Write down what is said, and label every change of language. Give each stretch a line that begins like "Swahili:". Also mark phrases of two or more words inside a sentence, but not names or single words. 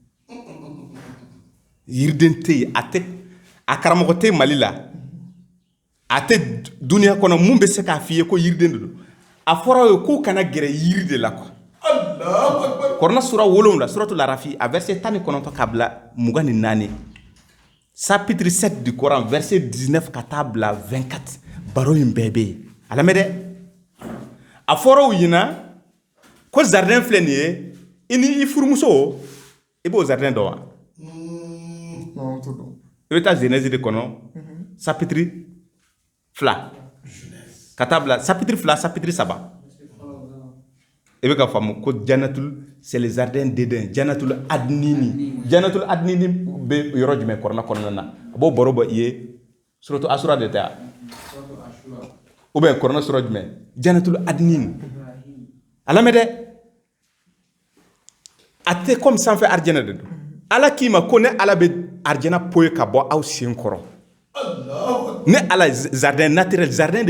Bambara: yiriden tɛ yen a karamɔgɔ tɛ Mali la a tɛ duniya kɔnɔ mun bɛ se k'a f'i ye ko yiriden de don a fɔra ye k'u kana gɛrɛ yiri de la quoi Kuranɛ sura 7 suratul Arafi a verset 19 ka bila 24
French: chapitre 7 du Coran verset 19
Bambara: ka taa bila 24 baro in bɛɛ bɛ yen a lamɛn dɛ a fɔra u ɲɛna ko jardin filɛ nin ye i ni i furumuso i b'o jardin dɔn wa i bɛ taa Genèse de kɔnɔ chapitre 2 ka taa bila
French: chapitre 2 chapitre 3
Bambara: i bɛ ka faamu ko Jannatul
French: c'est le jardin d'Éden
Bambara: Jannatul Adnini bɛ yɔrɔ jumɛn Kuranɛ kɔnɔna na a b'o baro bɔ i ye suratu Asura de tɛ
French: ou bien
Bambara: Kuranɛ sura jumɛn Jannatul Adnini a lamɛn dɛ a tɛ comme sanfɛ arijɛnɛ de don Ala k'i ma ko ne Ala bɛ arijɛnɛ poyi ka bɔ aw sen kɔrɔ ne Ala
French: jardin naturel jardin
Bambara: de